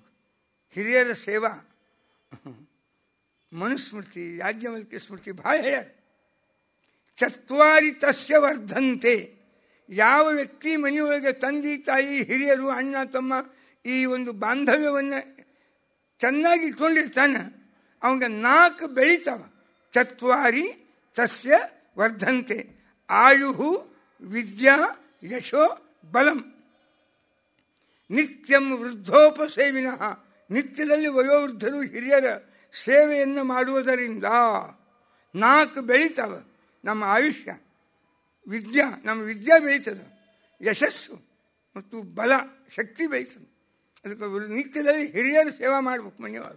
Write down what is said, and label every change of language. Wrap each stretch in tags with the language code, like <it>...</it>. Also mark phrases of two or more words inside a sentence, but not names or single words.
<kn>ಹಿರಿಯರ ಸೇವಾ ಮನುಸ್ಮೃತಿ, ಯಾಜ್ಞವಲ್ಕ್ಯ ಸ್ಮೃತಿ ಭಾಳ ಹೇಳ್ಯಾರ.</kn> <sa>ಚತ್ವಾರಿ ತಸ್ಯ ವರ್ಧಂತೆ.</sa> <kn>ಯಾವ ವ್ಯಕ್ತಿ ಮನೆಯೊಳಗೆ ತಂದೆ ತಾಯಿ ಹಿರಿಯರು ಅಣ್ಣ ತಮ್ಮ ಈ ಒಂದು ಬಾಂಧವ್ಯವನ್ನು ಚೆನ್ನಾಗಿ ಇಟ್ಕೊಂಡಿರ್ತಾನೆ, ಅವಂಗ 4 ಬೆಳೀತಾವ.</kn> <sa>ಚತ್ವಾರಿ ತಸ್ಯ ವರ್ಧಂತೆ. ಆಯು ವಿದ್ಯಾ ಯಶೋ ಬಲಂ. ನಿತ್ಯಂ ವೃದ್ಧೋಪಸೇವಿನಃ.</sa> <kn>ನಿತ್ಯದಲ್ಲಿ ವಯೋವೃದ್ಧರು ಹಿರಿಯರ ಸೇವೆಯನ್ನು ಮಾಡುವುದರಿಂದ 4 ಬೆಳೀತಾವ. ನಮ್ಮ ಆಯುಷ್ಯ, ನಮ್ಮ ವಿದ್ಯಾ ಬೆಳೀತದೆ, ಯಶಸ್ಸು ಮತ್ತು ಬಲ ಶಕ್ತಿ ಬೆಳೀತದೆ. ಅದಕ್ಕೆ ನಿತ್ಯದಲ್ಲಿ ಹಿರಿಯರ ಸೇವಾ ಮಾಡಬೇಕು ಮನೆಯೊಳಗೆ.</kn>